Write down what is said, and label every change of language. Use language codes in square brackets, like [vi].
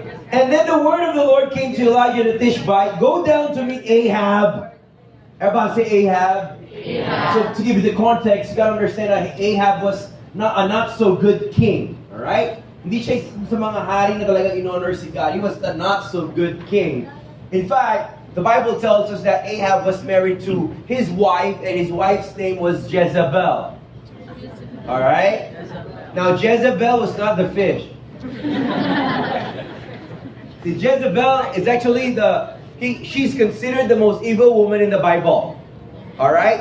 [en] And then the word of the Lord came to Elijah the Tishbite, go down to meet Ahab. Everybody say Ahab. Ahab. So to give you the context, you got to understand that Ahab was not a not so good king. Alright? [tl] Hindi siya sa mga hari na talagang in-honor si God. [en] He was the not so good king. In fact, the Bible tells us that Ahab was married to his wife, and his wife's name was Jezebel. Alright? Now Jezebel was not the fish. See, Jezebel is actually she's considered the most evil woman in the Bible. Alright?